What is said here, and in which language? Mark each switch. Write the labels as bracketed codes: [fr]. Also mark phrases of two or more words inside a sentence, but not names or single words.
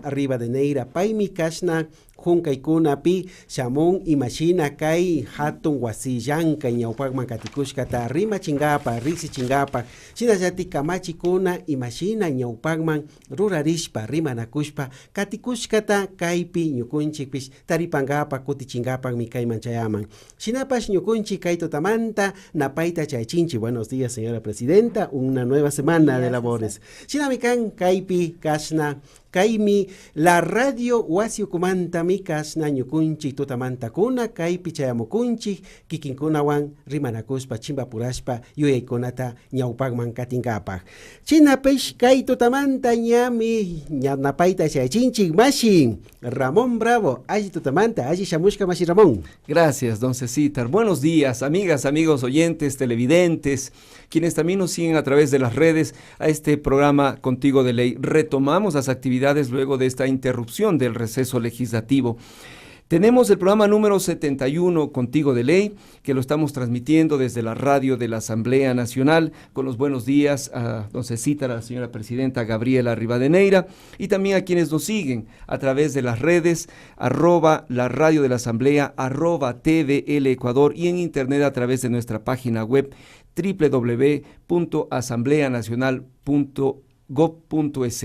[qu] Rivadeneira paymi kashna hunkaykunapi shamun imashina kay hatun wasillankay ñawpakman katikushkata rimachinkapa riksichinkapa shinallatik kamachikuna imashina ñawpakman rurarishpa rimanakushpa katikushkata kaypi ñukunchikpish taripankapa kutichinkapanmi kayman chayaman shinapash ñukunchik kay tutamanta napayta chaychinchik. [es] Buenos días, señora presidenta, una nueva semana de labores. [qu] Shinami kan kaypi kashna kaymi [es] la radio [qu] wasiukumantami kashna ñukunchik tutamantakuna kaypi chayamukunchik kikinkunawan rimanakushpa chimpapurashpa yuyaykunata ñawpakman katinkapak chinapish kay tutamanta ñami napayta chaychinchik mashi Ramón Bravo. Alli tutamanta alli shamushka mashi Ramón. [es] Gracias, don Cecitar. Buenos días, amigas, amigos oyentes, televidentes, quienes también nos siguen a través de las redes a este programa Contigo de Ley. Retomamos las actividades luego de esta interrupción del receso legislativo. Tenemos el programa número 71, Contigo de Ley, que lo estamos transmitiendo desde la radio de la Asamblea Nacional, con los buenos días a don Cecitar, a la señora presidenta Gabriela Rivadeneira, y también a quienes nos siguen a través de las redes, @la radio de la Asamblea, @TVL Ecuador, y en internet a través de nuestra página web www.asambleanacional.gov.es.